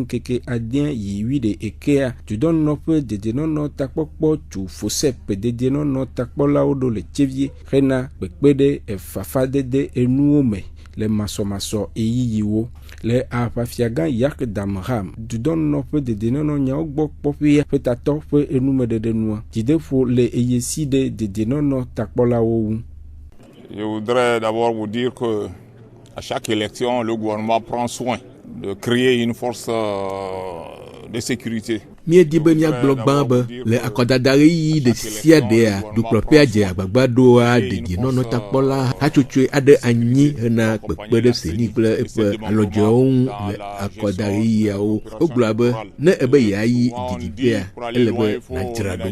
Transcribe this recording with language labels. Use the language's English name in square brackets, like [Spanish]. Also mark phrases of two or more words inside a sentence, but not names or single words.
[Ewe] ŋkeke 10 yi 11 dudɔnɔƒe dedienɔnɔ takpɔkpɔ tso FOSEP dedienɔnɔ takpɔlawo ɖo le tsevie hena kpekpe ɖe efafadede enuwo me le masɔmasɔ eyiyiwo le aƒafiagã Yak Damham dudɔnɔƒe dedienɔnɔ nyawo gbɔ kpɔƒea ƒe tatɔ ƒe enumeɖeɖe nua dzideƒo le eyesi ɖe dedienɔnɔ takpɔlawo ŋu. [French] Je voudrais d'abord vous dire que à chaque élection, le gouvernement prend soin de créer une force de sécurité. [Ewe] Miedi be miagblɔ gbã be le akɔdada ɣeyiɣi ɖe sia ɖea dukplɔƒea dze agbagba ɖoa dedienɔnɔtakpɔla hatsotsoe aɖe anyi hena kpekpe ɖe seni kple eƒe alɔdzewo ŋu le akɔda ɣeyiɣiawo. Wogblɔa be ne ebe yeayi didiƒea ele be nadzra ɖo.